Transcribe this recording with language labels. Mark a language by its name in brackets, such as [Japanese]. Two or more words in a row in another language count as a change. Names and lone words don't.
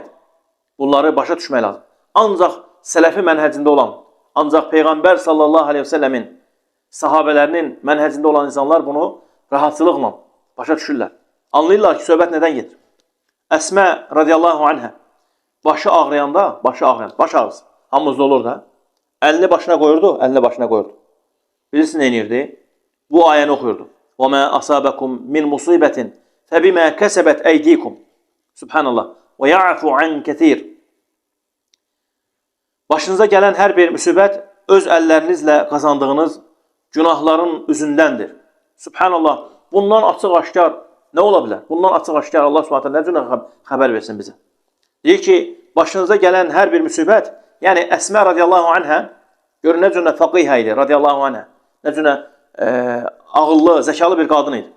[Azerbaijani] Bunları başa düşmək lazım. Ancaq sələfi mənhəcində olan, ancaq Peyğəmbər [Arabic] صلى الله عليه وسلم [Azerbaijani] sahabələrinin mənhəcində olan insanlar bunu rahatçılıqla başa düşürlər. Anlayırlar ki, söhbət nədən gedir? Əsmə [Arabic] رضي الله عنها [Azerbaijani] başı ağrıyanda, baş ağrısı, hamımızda olur da, əlini başına qoyurdu. Bilirsin, nə edirdi? Bu ayəni oxuyurdu. [Arabic] وَمَا أَصَابَكُمْ مِنْ مُصِيبَةٍ فَبِمَا كَسَبَتْ أَيْدِيكُمْ. Subhanallah. وَيَعْفُ عَنْ كَثِيرٍ. [Azerbaijani] Başınıza gələn hər bir müsibət öz əllərinizlə qazandığınız günahların üzündəndir. Subhanallah. Bundan açıq-aşkar Nə ola bilər? Bundan açıq-aşkar Allah Subhanahu nə cür xəbər versin bizə? Deyir ki, başınıza gələn hər bir müsibət, yəni Əsmə [Arabic] رضي الله عنها, [Azerbaijani] görün nə cür faqihə idi [Arabic] رضي الله عنها, [Azerbaijani] nə cür ağıllı, zəkalı bir qadın idi.